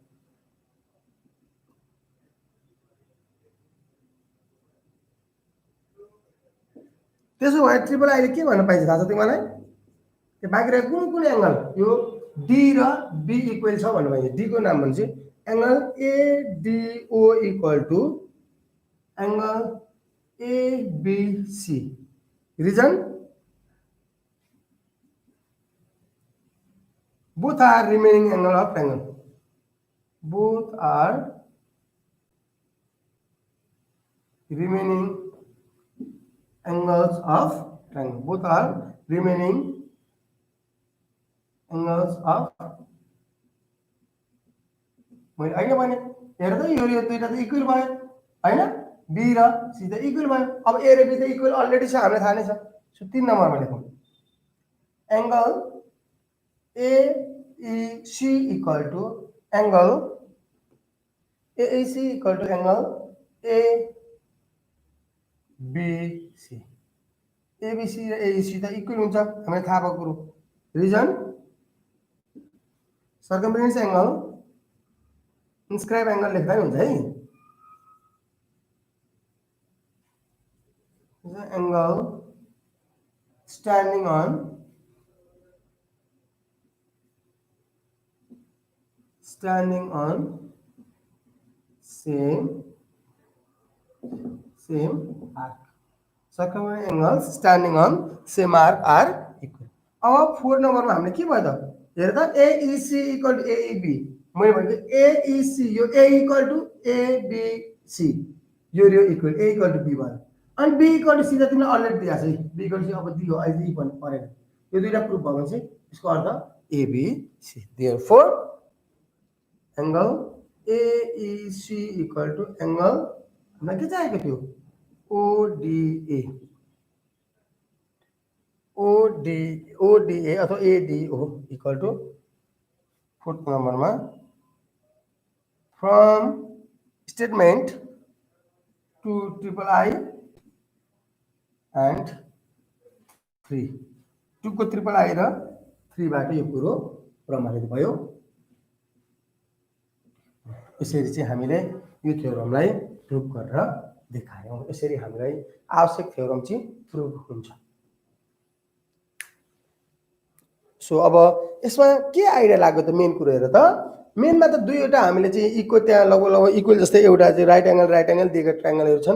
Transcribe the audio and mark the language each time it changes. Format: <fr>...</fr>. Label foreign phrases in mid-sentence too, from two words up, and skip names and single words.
<ne>त्यसो भए</ne> <en>triple I</en> <ne>के भन्न पाइन्छ थाहा छ तिमीलाई, त्यो बाँकी रहेको कुन एंगल, यो D र B इक्वल छ भन्नु पाइन्छ। D को नाम भनेपछि</ne> <en>angle ADO equal to angle ABC. रिजन both are remaining angle of triangle, both are remaining angles of triangle, both are remaining angles of।</en> <ne>मैले अहिले भने हेर त यो दुईटा त इक्वल भयो हैन, बी र सी त इक्वल भयो। अब ए र बी त</ne> <en>equal already</en> <ne>छ, हामीलाई थाहा नै छ।</ne> <en>सो 3</en> <ne>नम्बरमा लेखौँ</ne> <en>angle AEC equal to angle AEC equal to angle ABC.</en> <ne>ABC र AEC त इक्वल हुन्छ, हामीलाई थाहा भएको कुरो।</ne> <en>reason circumference angle inscribe angle</en> <ne>लेख्दा हुन्छ है।</ne> <en>angle standing on same arc, circumference angles standing on same arc are equal।</en> <ne>अब 4 नम्बरमा हामीले के भयो त, हेर त AEC</ne> <en>equal to</en> <ne>AEB, मैले भनेको AEC यो A</ne> <en>equal to</en> <ne>ABC, यो</ne> <en>equal A equal to</en> <ne>B भयो, अनि B</ne> <en>equal to</en> <ne>C त तिमीलाई अलरेडी दिएको छ है। B</ne> <en>equal to</en> <ne>C अब दियो, अहिले E पनि परेन। यो दुईटा प्रुफ भयो भने चाहिँ यसको अर्थ ABC।</ne> <en>therefore angle AEC equal to angle</en> <ne>हामीलाई के चाहिएको थियो,</ne> <en>ODA अथवा ADO equal to 4th नम्बरमा from statement to triple I and 3, 2 को triple I</en> <ne>र 3 बाट यो कुरो प्रमाणित भयो। यसरी चाहिँ हामीले यो थ्योरमलाई प्रुफ गरेर देखायौँ। यसरी हामीलाई आवश्यक थ्योरम चाहिँ प्रुभ हुन्छ। सो अब यसमा के आइडिया लाग्यो त मेन कुरो हेर त, मेनमा त दुईवटा हामीले चाहिँ इक्वल, त्यहाँ लगभग इक्वल जस्तै एउटा चाहिँ</ne> <en>right angle</en> <ne>दिएका ट्रायङ्गलहरू छन्।</ne>